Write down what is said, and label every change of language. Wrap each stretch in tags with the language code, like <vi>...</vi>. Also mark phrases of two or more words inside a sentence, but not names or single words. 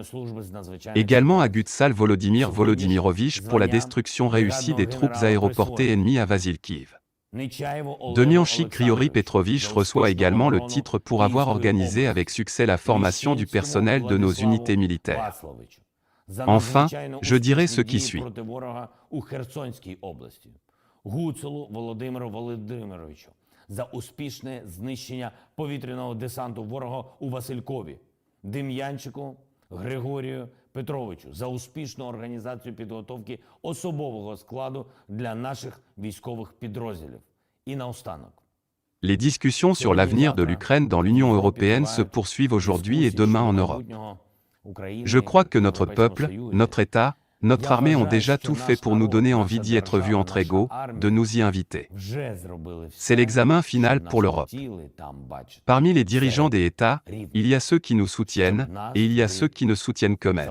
<fr>Également à Gutsal Volodymyr Volodymyrovich pour la destruction réussie des troupes aéroportées ennemies à Vasilkiv. Demianchik Grigory Petrovich reçoit également le titre pour avoir organisé avec succès la formation du personnel de nos unités militaires. Enfin, je dirai ce qui suit.</fr> <uk>За успішне знищення повітряного десанту ворога у Василькові, Дем'янчику Григорію Петровичу за успішну організацію підготовки особового складу для наших військових підрозділів. І наостанок.</uk> <fr>Les discussions sur l'avenir de l'Ukraine dans l'Union européenne se poursuivent aujourd'hui et demain en Europe. Je crois que notre peuple, notre État, notre armée ont déjà tout fait pour nous donner envie d'y être vus entre égaux, de nous y inviter. C'est l'examen final pour l'Europe. Parmi les dirigeants des États, il y a ceux qui nous soutiennent, et il y a ceux qui ne soutiennent qu'eux-mêmes.</fr>